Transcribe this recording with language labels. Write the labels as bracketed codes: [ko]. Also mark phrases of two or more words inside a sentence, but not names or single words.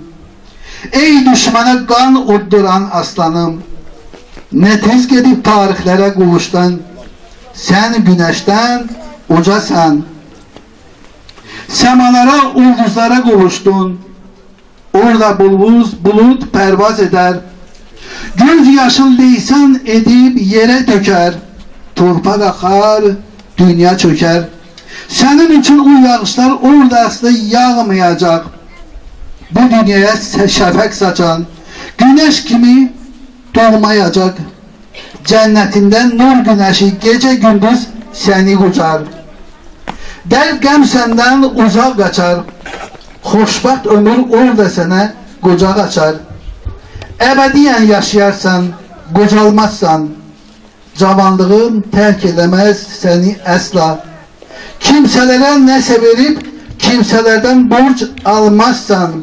[az] Ey düşmənə qan udduran aslanım, nə tez gedib tarixlərə qovuşdan. Sən günəşdən ucasan, səmalara, ulduzlara qovuşdun. [tr] Orada bulut pervaz eder. Göz yaşın lisan edip yere döker. Torpak akar, dünya çöker. Senin için o yağışlar orada asla yağmayacak. Bu dünyaya şəfək saçan güneş kimi doğmayacak. Cennetinden nur güneşi gece gündüz seni uçar. [az] Dərd qəm səndən uzaq qaçar. Xoşbaxt ömür orada sənə qocaq açar. Əbədiyyən yaşayarsan, qocalmazsan. Cavanlığın tərk eləməz səni əsla. Kimsələrə nəsə verib, kimsələrdən borc almazsan.